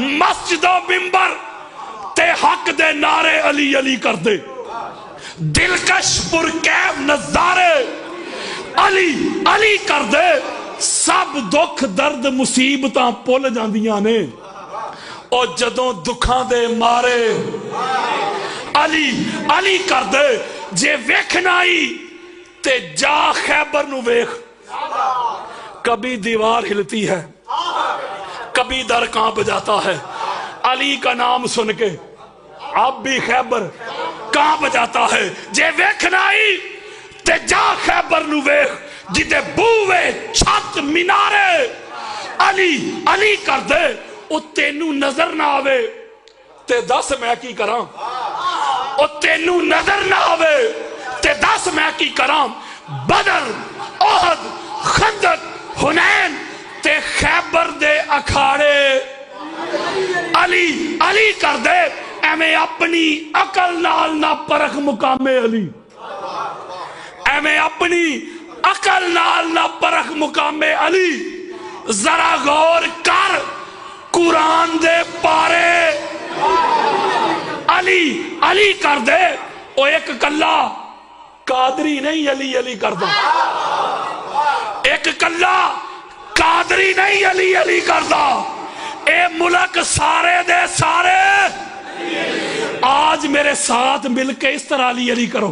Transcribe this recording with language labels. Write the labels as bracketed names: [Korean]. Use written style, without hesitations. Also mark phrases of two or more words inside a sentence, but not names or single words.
[Punjabi] مسجد و منبر تے حق دے نعرے علی علی کر دے، دلکش پرکیف نظارے علی علی کر دے، سب دکھ درد مصیبتاں پل جاندیاں نے، اور جدوں دکھاں دے مارے علی علی کر دے۔ جے ویکھنا ہی تے جا خیبر نو ویکھ، [Urdu] کبھی دیوار ہلتی ہے کبھی در کانپ جاتا ہے، علی کا نام سن کے اب بھی خیبر کانپ جاتا ہے۔ [Punjabi] جے ویکھنا ہی تے جا خیبر نو ویکھ، جدے بوے چھت مینارے علی علی کر دے، او تینوں نظر نہ آوے تے دس میں کی کراں، او تینوں نظر نہ آوے تے دس میں کی کراں۔ بدر احد خندق حنین تے خیبر دے اکھاڑے علی علی کر دے، ایویں اپنی عقل نال نہ پرکھ مقام علی، ایویں اپنی عقل نال نہ پرکھ مقام علی، ذرا غور کر قرآن دے پارے علی علی کر دے۔ او ایک کلا قادری نہیں علی علی کر دے، ایک کلا قادری نہیں علی علی کر دا، اے ملک سارے دے سارے [Urdu] آج میرے ساتھ مل کے اس طرح علی علی کرو۔